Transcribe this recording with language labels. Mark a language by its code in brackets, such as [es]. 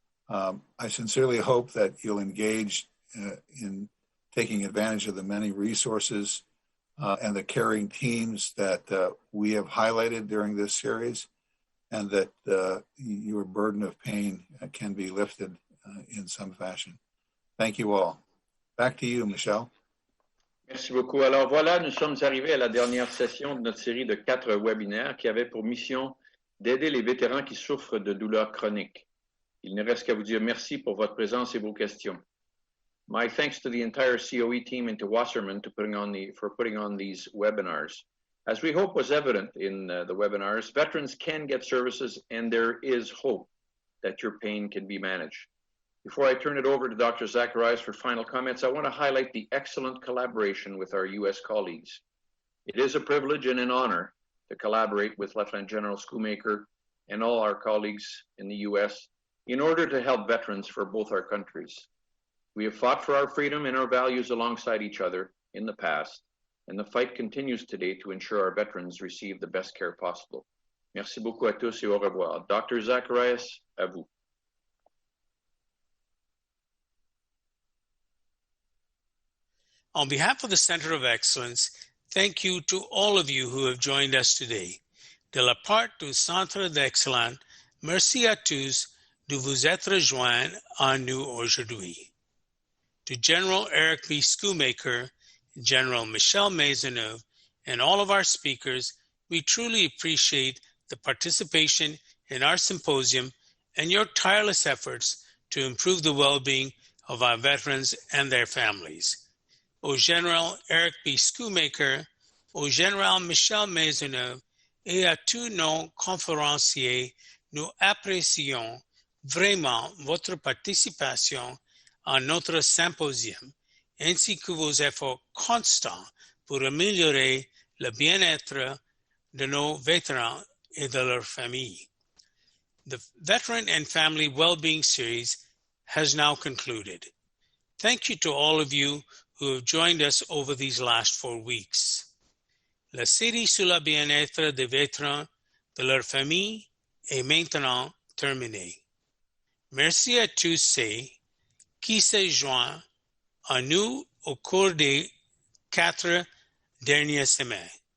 [en] I sincerely hope that you'll engage in taking advantage of the many resources and the caring teams that we have highlighted during this series, and that your burden of pain can be lifted in some fashion. Thank you all. Back to you, Michel. [fr] Merci beaucoup. Alors voilà, nous sommes arrivés à la dernière session de notre série de 4 webinaires qui avait pour mission d'aider les vétérans qui souffrent de douleurs chroniques. Il ne reste qu'à vous dire merci pour votre présence et vos questions. [en] My thanks to the entire COE team and to Wasserman for putting on these webinars. As we hope was evident in the webinars, veterans can get services and there is hope that your pain can be managed. Before I turn it over to Dr. Zacharias for final comments, I want to highlight the excellent collaboration with our U.S. colleagues. It is a privilege and an honor to collaborate with Lieutenant General Schoolmaker and all our colleagues in the U.S. in order to help veterans for both our countries. We have fought for our freedom and our values alongside each other in the past, and the fight continues today to ensure our veterans receive the best care possible. [fr] Merci beaucoup à tous et au revoir. Dr. Zacharias, à vous. [en] On behalf of the Center of Excellence, thank you to all of you who have joined us today. [fr] De la part du Centre d'Excellence, merci à tous de vous être joints à nous aujourd'hui. [en] To General Eric B. Schoolmaker, General Michel Maisonneuve, and all of our speakers, we truly appreciate the participation in our symposium and your tireless efforts to improve the well-being of our veterans and their families. [fr] Au Général Eric B. Schoolmaker, au Général Michel Maisonneuve et à tous nos conférenciers, nous apprécions vraiment votre participation à notre symposium, ainsi que vos efforts constants pour améliorer le bien-être de nos vétérans et de leurs familles. [en] The Veteran and Family Wellbeing Series has now concluded. Thank you to all of you who have joined us over these last 4 weeks. [fr] La série sur le bien-être des vétérans, de leurs familles, est maintenant terminée. Merci à tous ceux qui se joignent à nous au cours des 4 dernières semaines.